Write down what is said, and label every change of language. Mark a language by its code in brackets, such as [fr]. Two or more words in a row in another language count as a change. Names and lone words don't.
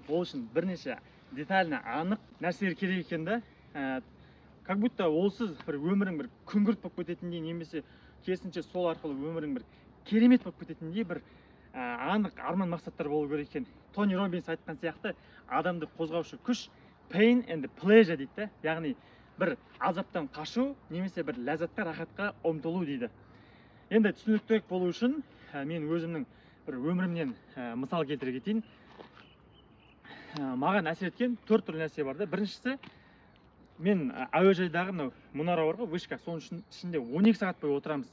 [kk] Ол үшін бірнеше детально анық нәрселер керек екен да. [ru] Как будто [kk] олсыз бір өмірің бір күңгірт болып кететіндей, немесе керісінше сол арқылы өмірің бір керемет болып кететіндей бір анық арман мақсаттар болу керек екен. Тони Роббинс айтқан сияқты, адамды қозғаушы күш [en] pain and pleasure [kk] дейді. Яғни бір азаптан қашу, немесе бір ләззатқа, рахатқа ұмтылу дейді. Енді түсініктірек болу үшін мен өзімнің бір өмірімнен мысал келтіре кетейін. Маған әсер еткен 4 түрлі нәрсе бар да. Біріншісі, мен әуежайдағы мұнара бар ғой, вышка, соның ішінде 12 сағат бойы отырамыз.